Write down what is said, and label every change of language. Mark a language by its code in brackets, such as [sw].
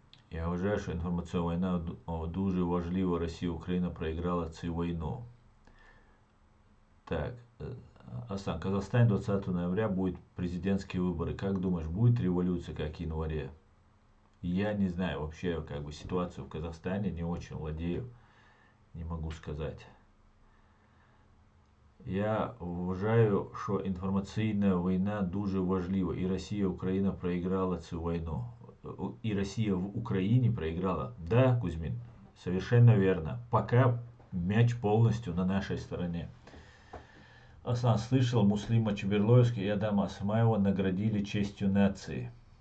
[uk] Я вважаю, що інформаційна війна дуже важлива. Росія, Україна [ru] проиграла [uk] цю войну. Так. [ru] Асан, в Казахстане 20 ноября будут президентские выборы. Как думаешь, будет революция, как в январе? Я не знаю вообще, как бы ситуацию в Казахстане, не очень владею, не могу сказать. [uk] Я вважаю, що інформаційна війна дуже важлива. [ru] И Россия, Украина проиграла [uk] цю [ru] войну. И Россия в Украине проиграла. Да, Кузьмин, совершенно верно. Пока мяч полностью на нашей стороне. Асан, слышал, Муслима Чеберлоевский и Адама Асмаева наградили честью нации.